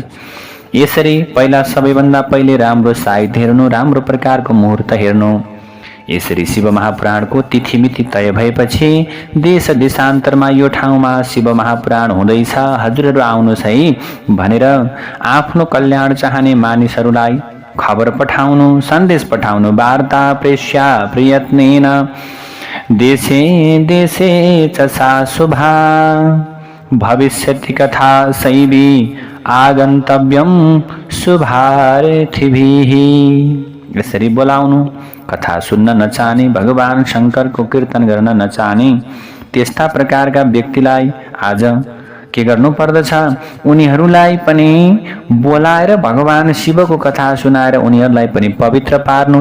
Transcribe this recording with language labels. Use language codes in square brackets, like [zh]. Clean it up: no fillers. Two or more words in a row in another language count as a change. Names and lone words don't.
[ne] यसरी पहिला सबैभन्दा पहिले राम्रो साहित्य हेर्नु, राम्रो प्रकारको मुहुर्त हेर्नु। यसरी शिव महापुराणको तिथिमिति तय भएपछि देश देशान्तरमा यो ठाउँमा शिव महापुराण हुँदैछ, हजुरहरू आउनुहोस् है भनेर आफ्नो कल्याण चाहने मानिसहरूलाई खबर पठाउनु, सन्देश पठाउनु। [sa] वार्ता प्रेष्या प्रयत्नेन देशे देशे च सा शुभा भविष्यति कथा शैवी आगन्तव्यम शुभार्थिभिः। [ne] यसरी बोलाउनु। कथा सुन्न नचाहने, भगवान शङ्करको कीर्तन गर्न नचाहने त्यस्ता प्रकारका व्यक्तिलाई आज के गर्नु पर्दछ, उनीहरूलाई पनि बोलाएर भगवान शिवको कथा सुनाएर उनीहरूलाई पनि पवित्र पार्नु।